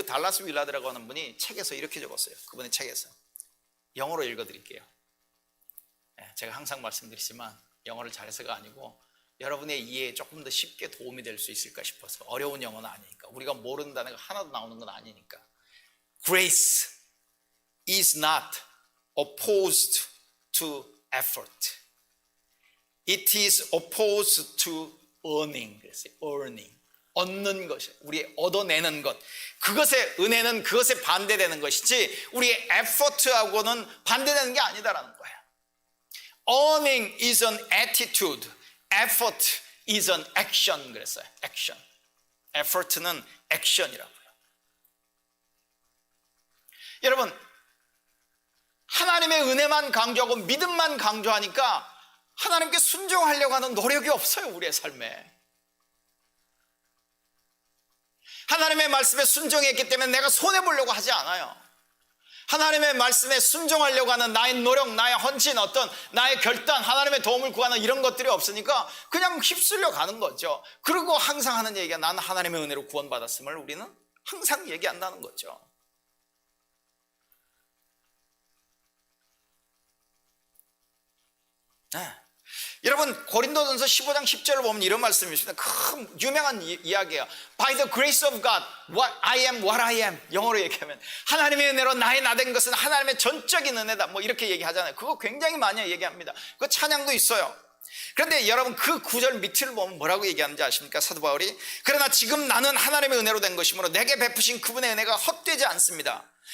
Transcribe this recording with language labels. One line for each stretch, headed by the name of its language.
Korean: 그 달라스 윌러드라고 하는 분이 책에서 이렇게 적었어요. 그분의 책에서 영어로 읽어드릴게요. 제가 항상 말씀드리지만 영어를 잘해서가 아니고 여러분의 이해에 조금 더 쉽게 도움이 될 수 있을까 싶어서. 어려운 영어는 아니니까, 우리가 모르는 단어가 하나도 나오는 건 아니니까.
English: Grace is not opposed to effort. It is opposed to earning.
Korean: 그랬어요. earning. 얻는 것이, 우리 얻어내는 것, 그것의 은혜는 그것에 반대되는 것이지 우리의 effort하고는 반대되는 게 아니다라는 거예요.
English: Earning is an attitude, effort is an action.
Korean: 그랬어요. action. effort는 action이라고요. 여러분, 하나님의 은혜만 강조하고 믿음만 강조하니까 하나님께 순종하려고 하는 노력이 없어요. 우리의 삶에. 하나님의 말씀에 순종했기 때문에 내가 손해보려고 하지 않아요. 하나님의 말씀에 순종하려고 하는 나의 노력, 나의 헌신, 나의 결단, 하나님의 도움을 구하는 이런 것들이 없으니까 그냥 휩쓸려 가는 거죠. 그리고 항상 하는 얘기가 나는 하나님의 은혜로 구원받았음을 우리는 항상 얘기한다는 거죠. 여러분, 고린도전서 15장 10절을 보면 이런 말씀이 있습니다. 큰 유명한 이야기예요.
English: By the grace of God, I am what I am.
Korean: 영어로 얘기하면 하나님의 은혜로 나의 나 된 것은 하나님의 전적인 은혜다, 뭐 이렇게 얘기하잖아요. 그거 굉장히 많이 얘기합니다. 그 찬양도 있어요. 그런데 여러분, 그 구절 밑을 보면 뭐라고 얘기하는지 아십니까? 사도 바울이, 그러나 지금 나는 하나님의 은혜로 된 것이므로 내게 베푸신 그분의 은혜가 헛되지 않습니다.